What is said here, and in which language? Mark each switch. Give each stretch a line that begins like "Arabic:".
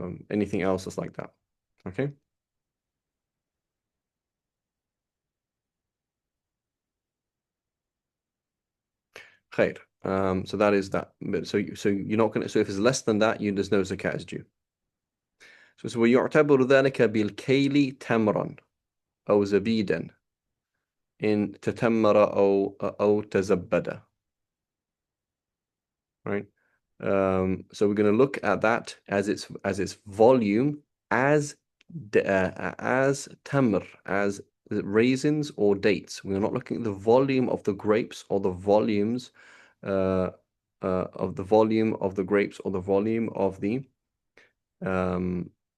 English: Anything else that's like that. Okay. Khair. So that is that. But so you're not gonna. So if it's less than that, there's no zakat is due. So
Arabic: ويعتبر ذلك بالكيل تمرا أو زبيدا إن تتمر أو تزبد.
English: Right. So we're going to look at that as its volume as tamr, as raisins or dates. We're not looking at the volume of the grapes or the volumes of the volume of the grapes or the volume of the um,